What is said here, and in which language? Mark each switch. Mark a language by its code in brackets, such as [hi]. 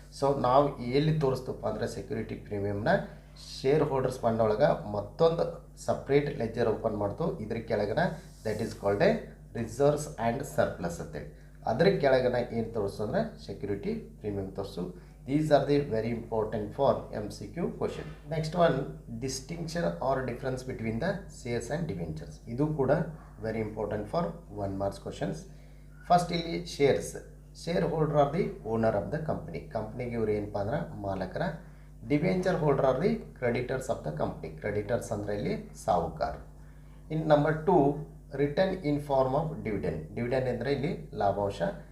[kn] So ನಾವು ಎಲ್ಲಿ ತೋರಿಸ್ತಪ್ಪ ಅಂದರೆ ಸೆಕ್ಯೂರಿಟಿ ಪ್ರೀಮಿಯಮ್ನ ಶೇರ್ ಹೋಲ್ಡರ್ಸ್ ಫಂಡ್ ಒಳಗೆ ಮತ್ತೊಂದು ಸಪ್ರೇಟ್ ಲೆಜರ್ ಓಪನ್ ಮಾಡ್ತು. ಇದ್ರ ಕೆಳಗನ [en] that is called a reserves and surplus [kn] ಅಂತೇಳಿ. ಅದ್ರ ಕೆಳಗನ ಏನು ತೋರಿಸು ಅಂದರೆ ಸೆಕ್ಯೂರಿಟಿ ಪ್ರೀಮಿಯಮ್ ತೋರಿಸು. [en] These are the very important for MCQ question. Next one, distinction or difference between the shares and debentures. [kn] ಇದು ಕೂಡ [en] very important for 1 marks questions. First [kn] ಇಲ್ಲಿ [en] Share holder are the owner of the company. [kn] ಕಂಪ್ನಿಗೆ ಇವ್ರು ಏನಪ್ಪ ಅಂದ್ರೆ ಮಾಲಕರ. [en] Debenture holder are the creditors of the company. [kn] Creditors ಅಂದರೆ ಇಲ್ಲಿ ಸಾಹುಕಾರ. [en] in number 2, return in form of dividend [kn] ಅಂದರೆ ಇಲ್ಲಿ ಲಾಭಾಂಶ.